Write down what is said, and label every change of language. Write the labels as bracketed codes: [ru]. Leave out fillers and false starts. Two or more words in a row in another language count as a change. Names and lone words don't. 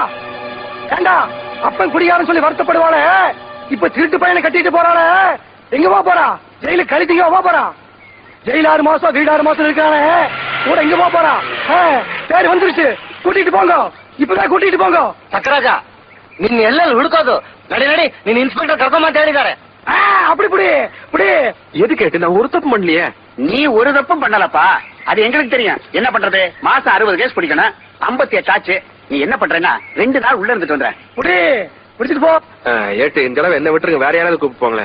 [ta] ஏண்டா அப்பன் குடிகாரன் சொல்லி வருத்தப்படுவானே, இப்ப திருட்டு பையனை கட்டிட்டு போறானே, எங்க போறா? ஜெயிலுக்கு கழித்தீங்க போறா? ஜெயில 6 மாசம் வீடு 6 மாசம் இருக்கானே, கூட எங்க போறா? பேர் வந்துருச்சு, கூட்டிட்டு போங்க, இப்பதான் கூட்டிட்டு போங்க. சக்கராஜா, [kn] ನಿನ್ನ ಎಲ್ಲೆಲ್ಲಿ ಹುಡುಕೋದು? ನಡಿ ನಡಿ, ನೀನ್ ಇನ್ಸ್ಪೆಕ್ಟರ್ ಕರ್ಕೊಂಬಂತ ಹೇಳಿದ್ದಾರೆ. [ta] அப்படி எது கேட்டு நான் ஒரு தப்பு பண்ணலையே. நீ ஒரு தப்பும் பண்ணலப்பா, அது எங்களுக்கு தெரியும். என்ன பண்றது, மாசம் 60 கேஸ் பிடிக்கணும், 58 ஆச்சு. நீ என்ன பண்றேன்னா 2 நாள் உள்ள இருந்துட்டு வந்த. பிடிச்சிட்டு போ. ஏட்டு இந்த தடவை என்ன விட்டுருங்க, வேற யாராவது கூப்பிட்டு போங்களேன்.